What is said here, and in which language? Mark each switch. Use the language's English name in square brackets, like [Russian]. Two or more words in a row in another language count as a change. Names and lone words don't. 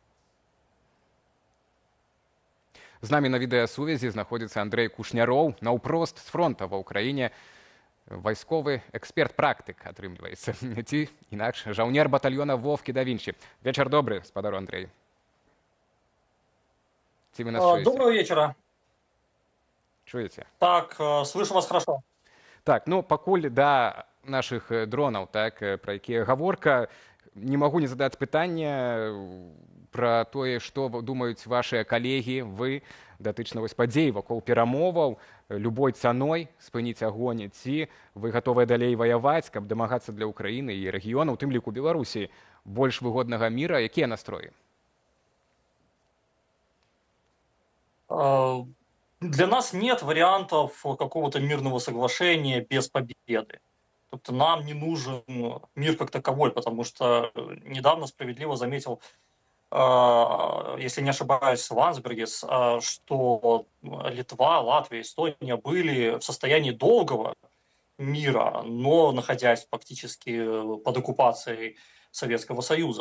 [Belarusian] З намі на відэасувязі знаходзіцца Андрэй Кушняроў, наўпрост з фронта ва ўкраіне, вайсковы эксперт-практык, атрымліваецца, ці інакш жаўнер батальёна Вовкі да Вінчі. Вечар добры, спадар Андрэй. Ці вы нас чуеце? [Russian] Доброго вечера. [Belarusian] Чуеце? [Russian] Так, слышу вас хорошо. [Belarusian] Так, ну, пакуль да нашых дронаў, так, пра якія гаворка, не магу не задаць пытання пра тое, што думаюць вашыя калегі, вы, датычна вось падзей вакол перамоваў, любой цаной спыніць агонь, ці вы гатовыя далей ваяваць, каб дамагацца для Украіны і рэгіёна, у тым ліку Беларусі, больш выгоднага міра, якія настроі? [Russian] Для нас нет вариантов какого-то мирного соглашения без победы. Тобто нам не нужен мир как таковой, потому что недавно справедливо заметил, если не ошибаюсь, Ландсбергис, что Литва, Латвия, Эстония были в состоянии долгого мира, но находясь фактически под оккупацией Советского Союза.